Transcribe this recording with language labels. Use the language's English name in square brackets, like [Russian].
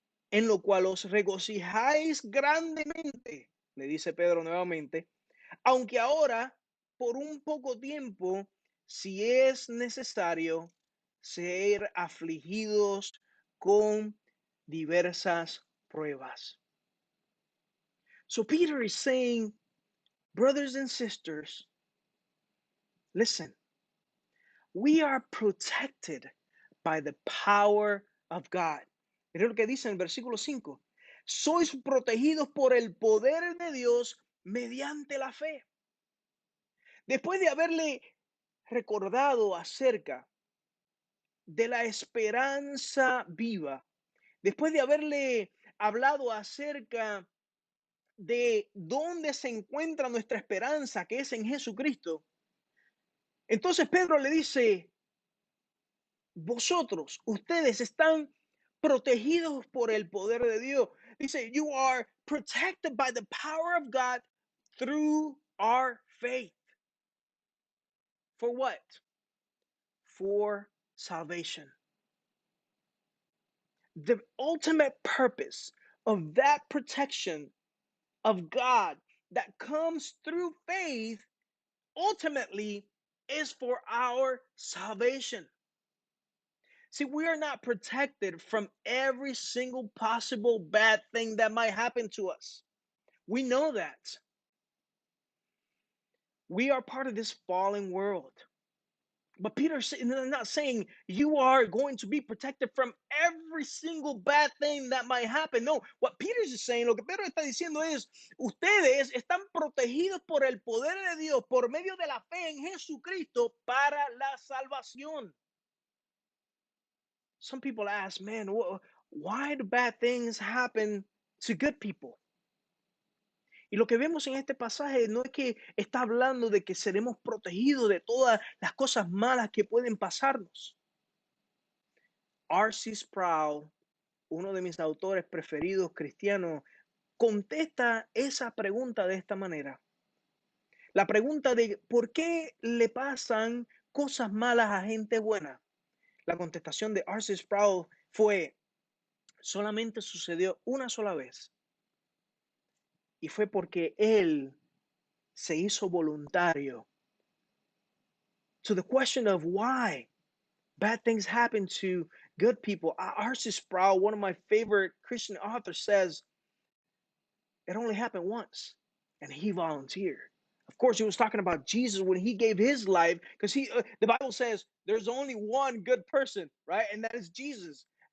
[Spanish] en lo cual os regocijáis grandemente, le dice Pedro nuevamente, aunque ahora, por un poco tiempo, si es necesario, ser afligidos con diversas pruebas. [English] So Peter is saying, brothers and sisters, listen, we are protected by the power of God. [Spanish] Mira lo que dice en el versículo 5. Sois protegidos por el poder de Dios mediante la fe. Después de haberle recordado acerca de la esperanza viva, después de haberle hablado acerca de dónde se encuentra nuestra esperanza, que es en Jesucristo, entonces Pedro le dice, vosotros, ustedes están protegidos por el poder de Dios. [English] Dice, you are protected by the power of God through our faith. For what? For salvation. The ultimate purpose of that protection of God that comes through faith ultimately is for our salvation. See, we are not protected from every single possible bad thing that might happen to us. We know that. We are part of this fallen world. But Peter's not saying you are going to be protected from every single bad thing that might happen. No, what Peter's is saying, [Spanish] lo que Pedro está diciendo es, ustedes están protegidos por el poder de Dios por medio de la fe en Jesucristo para la salvación. [English] Some people ask, man, why do bad things happen to good people? [Spanish] Y lo que vemos en este pasaje no es que está hablando de que seremos protegidos de todas las cosas malas que pueden pasarnos. R.C. Sproul, uno de mis autores preferidos cristianos, contesta esa pregunta de esta manera. La pregunta de ¿por qué le pasan cosas malas a gente buena? La contestación de R.C. Sproul fue, solamente sucedió una sola vez. Y fue porque él se hizo voluntario. [English] So the question of why bad things happen to good people, R.C. Sproul, one of my favorite Christian authors, says it only happened once, and he volunteered. Of course, he was talking about Jesus when he gave his life, because the Bible says there's only one good person, right? And that is Jesus.